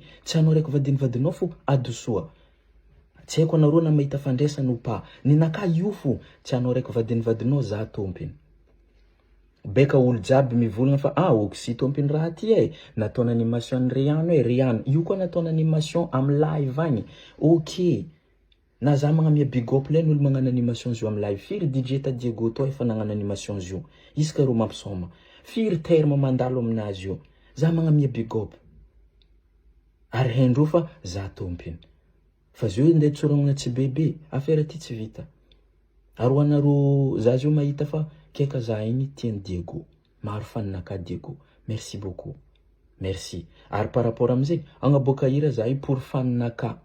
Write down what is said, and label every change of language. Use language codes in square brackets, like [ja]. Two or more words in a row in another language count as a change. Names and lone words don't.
[mg] Tsy anao raiky vadinao fo adosoa. Tsy haiko anareo na mahita fandraisana [fr] ou pas. [mg] Ny naka io fo. Tsy anao raiky vadinao za tompiny. Beka olo jiaby mivolagna fa Oxy tompiny raha ty e. Nataony animation Rihanna e. Rihanna. Io koa nataony animation am live agny. Ok. Na za magnamia [en] big up [mg] le n'olo magnano animation zo am live. Firy DJ Diego to efa nagnano animation zo. Iska ro mampisoma. Firy terme mandalo aminazy io. Za magnamia [en] big up. [mg] Ary hendro fa za tompiny. Fa zo nde tsorogna tsy bebe. Affaire ty tsy vita. Aro anaro za zo mahita fa keka za igny tiany Diego. Maro faninaka Diego. [fr] Merci beaucoup. [mg] Merci. Ary [fr] par rapport [mg] amizay, agnaboaka ira za pour faninaka.